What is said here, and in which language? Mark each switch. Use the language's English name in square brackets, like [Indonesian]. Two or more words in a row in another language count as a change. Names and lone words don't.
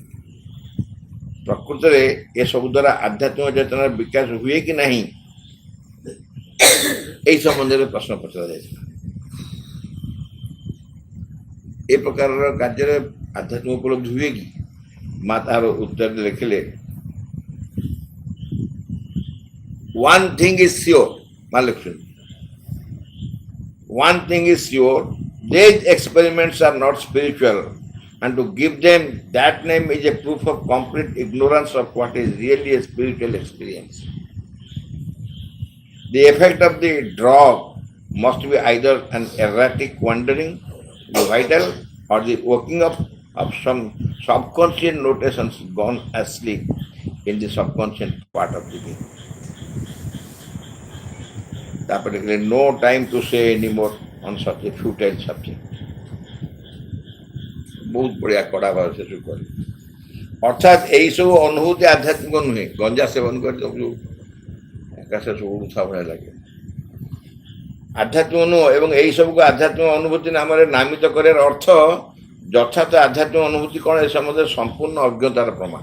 [Odia] ପ୍ରକୃତରେ ଏସବୁ ଦ୍ୱାରା ଆଧ୍ୟାତ୍ମିକ ଚେତନାର ବିକାଶ ହୁଏ କି ନାହିଁ, ଏହି ସମ୍ବନ୍ଧରେ ପ୍ରଶ୍ନ ପଚରାଯାଇଥିଲା। ଏ ପ୍ରକାରର କାର୍ଯ୍ୟରେ ଆଧ୍ୟାତ୍ମିକ ଉପଲବ୍ଧି ହୁଏ କି? ମା ତାହାର ଉତ୍ତରରେ ଲେଖିଲେ, [English] one thing is sure, [Odia] ମା ଲେଖୁଛନ୍ତି, [English] one thing is sure, these experiments are not spiritual, and to give them that name is a proof of complete ignorance of what is really a spiritual experience. The effect of the drug must be either an erratic wandering the vital or the working of some subconscious notations gone asleep in the subconscious part of the being. ତାପରେ no time to say anymore on such a futile subject. [Odia] ବହୁତ ବଢ଼ିଆ କଡ଼ା ଭାବରେ ସେସବୁ କରେ। ଅର୍ଥାତ୍ ଏହିସବୁ ଅନୁଭୂତି ଆଧ୍ୟାତ୍ମିକ ନୁହେଁ। ଗଞ୍ଜା ସେବନ କରି ସବୁ ଆକାଶ ସବୁ ଉଡ଼ୁଥିବା ଭଳିଆ ଲାଗେ, ଆଧ୍ୟାତ୍ମିକ ନୁହଁ ଏବଂ ଏହି ସବୁକୁ ଆଧ୍ୟାତ୍ମିକ ଅନୁଭୂତି ନାମରେ ନାମିତ କରିବାର ଅର୍ଥ ଯଥାର୍ଥ ଆଧ୍ୟାତ୍ମିକ ଅନୁଭୂତି କ'ଣ ଏ ସମ୍ବନ୍ଧରେ ସମ୍ପୂର୍ଣ୍ଣ ଅଜ୍ଞତାର ପ୍ରମାଣ।